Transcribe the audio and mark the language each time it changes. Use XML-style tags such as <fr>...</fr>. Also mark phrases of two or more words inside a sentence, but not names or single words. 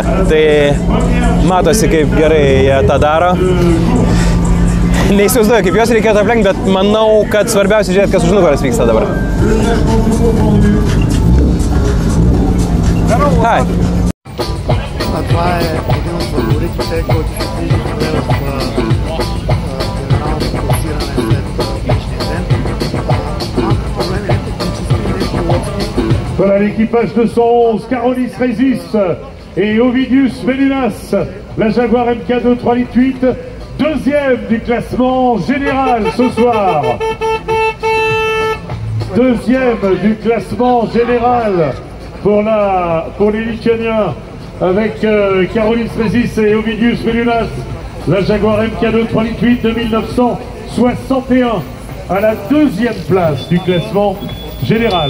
<lt>Tai matosi, kaip gerai jie tą daro. Neįsivaizduoju, kaip juos reikėtų aplenkti, bet manau, kad svarbiausia žiūrėti, kas už nugaros vyksta dabar. Hai!</lt> <bg>A това е един от фаворитите, който се движи в генералното класиране след днешния ден. Малко проблеми не технически, не пилотски.</bg> <fr>Voilà l'équipage 211, Carolis Rezis et Ovidius Venunas, la Jaguar MK2 3,8 litres, deuxième du classement général ce soir. Deuxième du classement général pour les Lituaniens avec Carolis Rezis et Ovidius Venunas, la Jaguar MK2 3,8 litres de 1961 à la deuxième place du classement général.</fr>